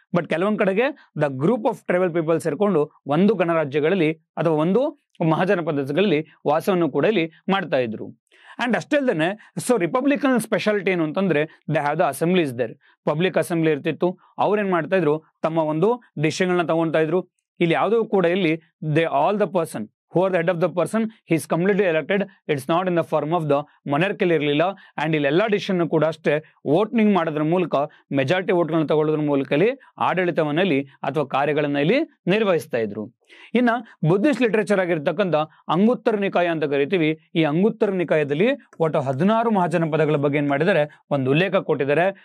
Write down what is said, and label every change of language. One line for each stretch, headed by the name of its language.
Kannada: But ಕೆಲವೊಂದು ಕಡೆಗೆ the group of tribal people's ಸೇರ್ಕೊಂಡು ಒಂದು ಗಣರಾಜ್ಯಗಳಲ್ಲಿ ಅಥವಾ ಒಂದು ಮಹಾಜನಪದಗಳಲ್ಲಿ ವಾಸವನ್ನು ಕೂಡ ಇಲ್ಲಿ ಮಾಡ್ತಾ ಇದ್ರು. ಅಂಡ್ ಅಷ್ಟೇ ಅಲ್ಲದೆ ಸೊ ರಿಪಬ್ಲಿಕನ್ ಸ್ಪೆಷಾಲಿಟಿ ಏನು ಅಂತಂದ್ರೆ
English: They have the assemblies there.
Kannada: Public assembly ಇರ್ತಿತ್ತು. ಅವ್ರೇನ್ ಮಾಡ್ತಾ ಇದ್ರು, ತಮ್ಮ ಒಂದು ಡಿಸಿಷನ್ಗಳನ್ನ ತಗೊಳ್ತಾ ಇದ್ರು. ಇಲ್ಲಿ ಯಾವುದೂ ಕೂಡ ಇಲ್ಲಿ
English: They all the person who are the head of the person, he is completely elected. It's not in the form of the monarchical ಇರಲಿಲ್ಲ.
Kannada: ಅಂಡ್ ಇಲ್ಲಿ ಎಲ್ಲಾ ಡಿಸಿಷನ್ ಕೂಡ ಅಷ್ಟೇ ವೋಟಿಂಗ್ ಮಾಡೋದ್ರ ಮೂಲಕ, ಮೆಜಾರಿಟಿ ವೋಟ್ಗಳನ್ನ ತಗೊಳ್ಳೋದ್ರ ಮೂಲಕ ಆಡಳಿತವನ್ನ ಇಲ್ಲಿ ಅಥವಾ ಕಾರ್ಯಗಳನ್ನ ಇಲ್ಲಿ ನಿರ್ವಹಿಸ್ತಾ ಇದ್ರು. ಇನ್ನ ಬುದ್ಧಿಸ್ಟ್ ಲಿಟರೇಚರ್ ಆಗಿರ್ತಕ್ಕಂಥ ಅಂಗುತ್ತರ ನಿಕಾಯ ಅಂತ ಕರಿತೀವಿ. ಈ ಅಂಗುತ್ತರ ನಿಕಾಯದಲ್ಲಿ ಒಟ್ಟು 16 ಮಹಾಜನಪದಗಳ ಬಗ್ಗೆ ಏನ್ ಮಾಡಿದ್ದಾರೆ, ಒಂದು ಉಲ್ಲೇಖ ಕೊಟ್ಟಿದ್ದಾರೆ.